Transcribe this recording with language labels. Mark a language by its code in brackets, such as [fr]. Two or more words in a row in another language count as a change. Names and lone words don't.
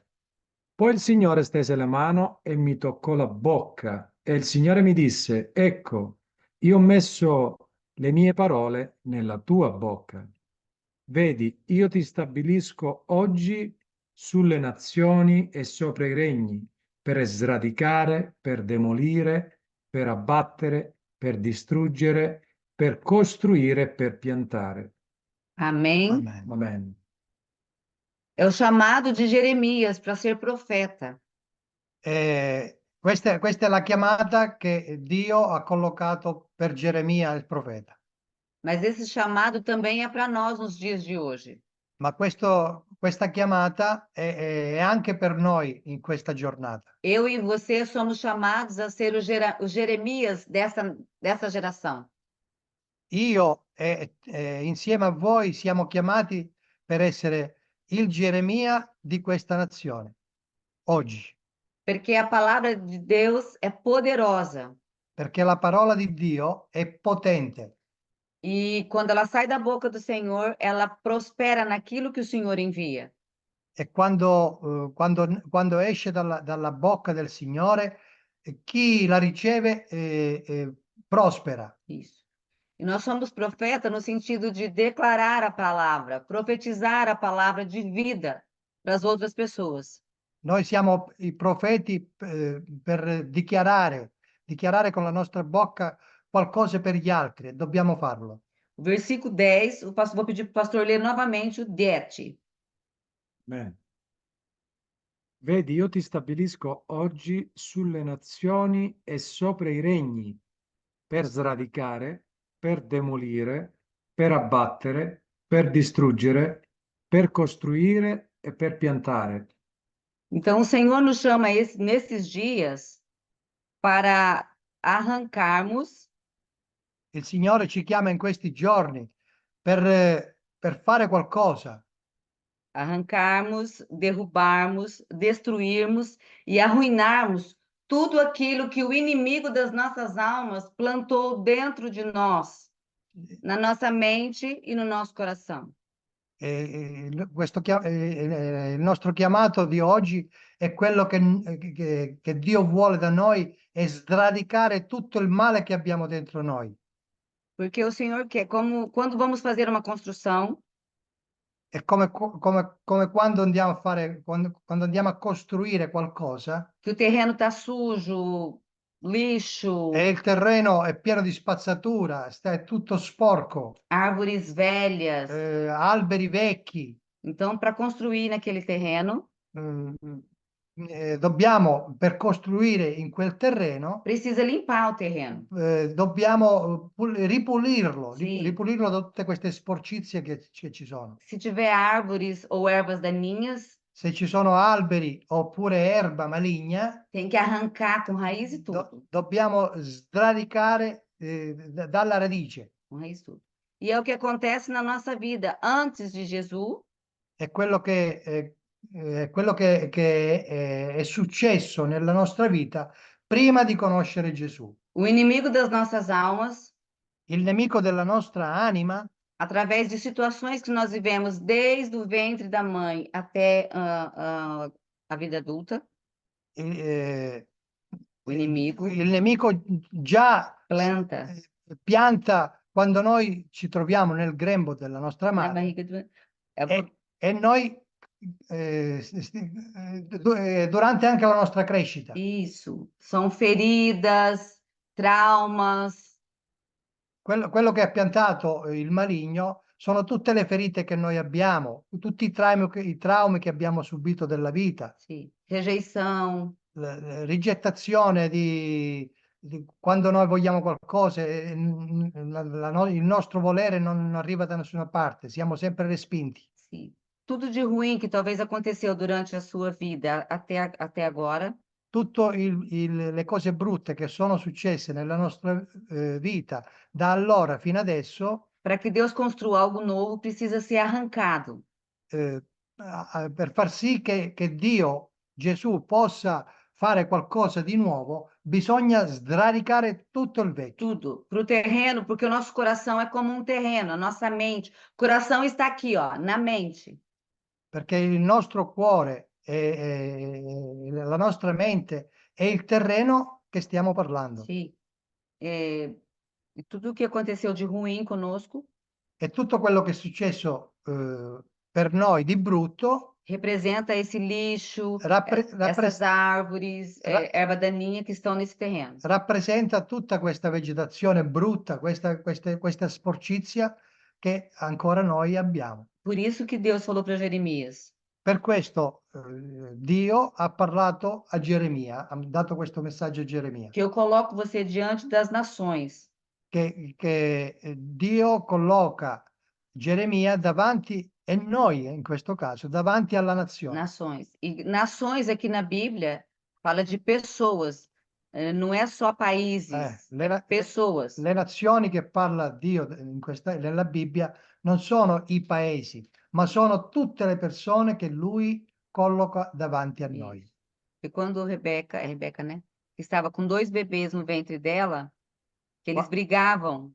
[it] Poi il Signore stese la mano e mi toccò la bocca, e il Signore mi disse, ecco, io ho messo le mie parole nella tua bocca. Vedi, io ti stabilisco oggi sulle nazioni e sopra i regni, per sradicare, per demolire, per abbattere, per distruggere, per costruire e per piantare. [pt] Amém? Amen. Amen. É o chamado de Jeremias para ser profeta. [it] Questa è la chiamata che Dio ha collocato per Geremia, il profeta. [pt] Mas esse chamado também é para nós nos dias de hoje. [it] Ma questa chiamata è anche per noi in questa giornata. [pt] Eu e você somos chamados a ser os Jeremias dessa geração. [it] Io insieme a voi siamo chiamati per essere il Geremia di questa nazione, oggi. [pt] Porque a palavra de Deus é poderosa. [it] Perché la parola di Dio è potente. [pt] E quando ela sai da boca do Senhor, ela prospera naquilo que o Senhor envia. [it] E quando esce dalla bocca del Signore, chi la riceve prospera. [pt] Isso. E nós somos profeta no sentido de declarar a palavra, profetizar a palavra de vida para as outras pessoas. [it] Noi siamo i profeti per dichiarare con la nostra bocca qualcosa per gli altri e dobbiamo farlo. [pt] O versículo 10, vou pedir para o pastor ler novamente o 10. [it] Bene. Vedi, io ti stabilisco oggi sulle nazioni e sopra i regni per sradicare, per demolire, per abbattere, per distruggere, per costruire e per piantare. [pt] Então, o Senhor nos chama nesses dias para arrancarmos, [it] Il Signore ci chiama in questi giorni per fare qualcosa, [pt] derrubarmos, destruirmos e arruinarmos tudo aquilo que o inimigo das nossas almas plantou dentro de nós, na nossa mente e no nosso coração. [it] il nostro chiamato di oggi è quello che Dio vuole da noi, è sradicare tutto il male che abbiamo dentro noi. [pt] Porque o Senhor quer, como quando vamos fazer uma construção, [it] È come quando andiamo a fare, quando andiamo a costruire qualcosa [pt] que o terreno está sujo, lixo, [it] e il terreno è pieno di spazzatura, è tutto sporco, [pt] árvores velhas. [it] alberi vecchi. [pt] Então, para construir naquele terreno, [it] Dobbiamo, per costruire in quel terreno, [pt] precisa limpar o terreno. [it] dobbiamo ripulirlo, Sì. ripulirlo da tutte queste sporcizie che ci sono. [pt] Se tiver árvores ou ervas daninhas, [it] Se ci sono alberi oppure erba maligna, [pt] tem que arrancar com raiz e tudo. [it] dobbiamo sradicare dalla radice. [pt] Com raiz e tudo. E é o que acontece na nossa vida. Antes de Jesus, [it] È quello che è successo nella nostra vita prima di conoscere Gesù. [pt] o inimigo das nossas almas, [it] Il nemico della nostra anima, [pt] através de situações que nós vivemos desde o ventre da mãe até a vida adulta, eh, o inimigo [it] il nemico già [pt] planta [it] pianta quando noi ci troviamo nel grembo della nostra [pt] na [it] madre [pt] barriga do... [it] e noi durante anche la nostra crescita. [pt] Isso. São feridas, traumas, [it] Quello che ha piantato il maligno sono tutte le ferite che noi abbiamo, tutti i traumi che abbiamo subito della vita, [pt] sim, rejeição, [it] la rigettazione di quando noi vogliamo qualcosa, il nostro volere non arriva da nessuna parte, siamo sempre respinti. [pt] sim. Tudo de ruim que talvez aconteceu durante a sua vida até agora, [it] Tutte le cose brutte che sono successe nella nostra vita da allora fino adesso, [pt] para que Deus construa algo novo, precisa ser arrancado. [it] per far sì che Dio, Gesù, possa fare qualcosa di nuovo, bisogna sradicare tutto il vecchio. [pt] Tudo. Para o terreno, porque o nosso coração é como um terreno, a nossa mente. O coração está aqui, ó, na mente. [it] Perché il nostro cuore e la nostra mente è il terreno che stiamo parlando. [pt] Sim. E tudo o que aconteceu de ruim conosco [it] E tutto quello che è successo per noi di brutto [pt] representa esse lixo, [it] Rappre- [pt] essas árvores, erva daninha que estão nesse terreno. [it] rappresenta tutta questa vegetazione brutta, questa sporcizia che ancora noi abbiamo. [pt] Por isso que Deus falou para Jeremias: [it] Per questo Dio ha parlato a Geremia, ha dato questo messaggio a Geremia, [pt] que eu coloco você diante das nações, [it] che Dio colloca Geremia davanti, e noi in questo caso, davanti alla nazione. [pt] nações. E nações aqui na Bíblia fala de pessoas, não é só países, pessoas. [it] Le nazioni che parla Dio nella Bibbia non sono i paesi, ma sono tutte le persone che lui colloca davanti a noi. [pt] E quando Rebeca, é Rebeca, né? Estava com 2 bebês no ventre dela, que eles brigavam.